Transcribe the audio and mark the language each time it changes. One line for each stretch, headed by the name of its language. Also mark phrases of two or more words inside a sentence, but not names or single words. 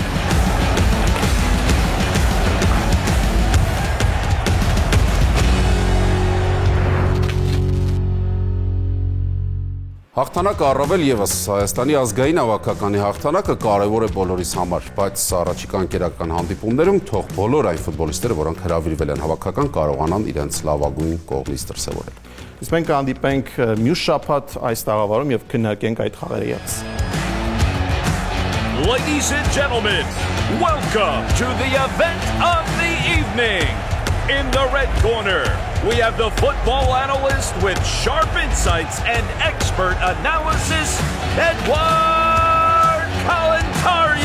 Armenian: Հաղթանակը առավել եւս Հայաստանի ազգային հավաքականի հաղթանակը կարևոր է բոլորիս համար, բայց առաջիկա ընկերական հանդիպումներում թող բոլոր այն ֆուտբոլիստները, որոնք հրավիրվել են հավաքական, կարողանան իրենց լավագույն կողմից դրսևորել։ Իսկ մենք կհանդիպենք մյուս շաբաթ այս տաղավարում եւ քննարկենք այդ խաղերը եւս։
English: Ladies and gentlemen, welcome to the event of the evening. In the red corner, we have the football analyst with sharp insights and expert analysis, Edward Kalantarian.